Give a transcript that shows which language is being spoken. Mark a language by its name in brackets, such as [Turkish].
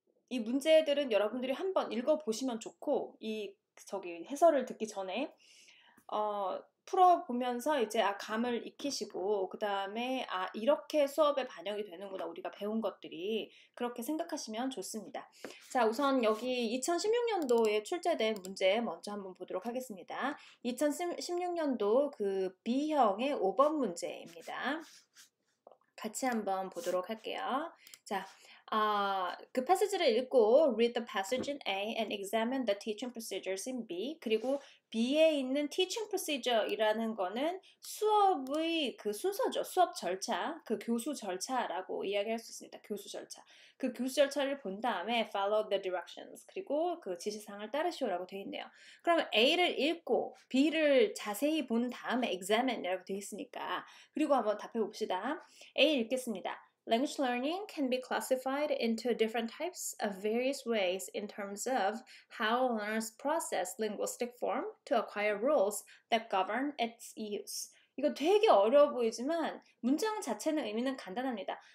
[Korean] 이 문제들은 여러분들이 한번 읽어보시면 좋고, 해설을 듣기 전에, 풀어보면서 이제, 감을 익히시고, 그 다음에, 이렇게 수업에 반영이 되는구나, 우리가 배운 것들이. 그렇게 생각하시면 좋습니다. 자, 우선 여기 2016년도에 출제된 문제 먼저 한번 보도록 하겠습니다. 2016년도 그 B형의 5번 문제입니다. 같이 한번 보도록 할게요. 자, 그 패시지를 읽고 [English] read the passage in A and examine the teaching procedures in B. [Korean] 그리고 B에 있는 teaching procedure이라는 거는 수업의 그 순서죠. 수업 절차, 그 교수 절차라고 이야기할 수 있습니다. 교수 절차. 그 교수 절차를 본 다음에 [English] follow the directions. [Korean] 그리고 그 지시사항을 따르시오라고 되어 있네요. 그러면 A를 읽고 B를 자세히 본 다음에 examine이라고 되어 있으니까 그리고 한번 답해 봅시다. A 읽겠습니다. [English] Language learning can be classified into different types of various ways in terms of how learners process linguistic form to acquire rules that govern its use. [Korean] 이거 되게 어려워 보이지만 문장 자체는 의미는 간단합니다.